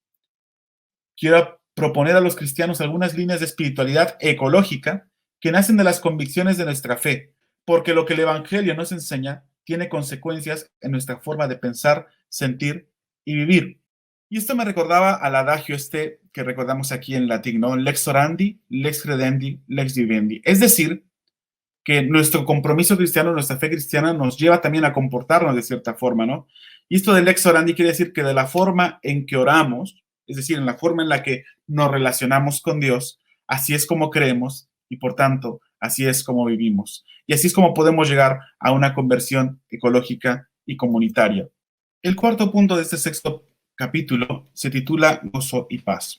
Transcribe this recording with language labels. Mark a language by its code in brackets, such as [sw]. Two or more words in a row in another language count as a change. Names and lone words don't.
[es] Quiero proponer a los cristianos algunas líneas de espiritualidad ecológica que nacen de las convicciones de nuestra fe, porque lo que el Evangelio nos enseña tiene consecuencias en nuestra forma de pensar, sentir y vivir. Y esto me recordaba al adagio que recordamos aquí en latín, ¿no? [la] Lex orandi, lex credendi, lex vivendi. [es] Es decir, que nuestro compromiso cristiano, nuestra fe cristiana nos lleva también a comportarnos de cierta forma, ¿no? Y esto de [la] lex orandi [es] quiere decir que de la forma en que oramos, es decir, en la forma en la que nos relacionamos con Dios, así es como creemos y por tanto, así es como vivimos. Y así es como podemos llegar a una conversión ecológica y comunitaria. El cuarto punto de este sexto capítulo se titula Gozo y Paz.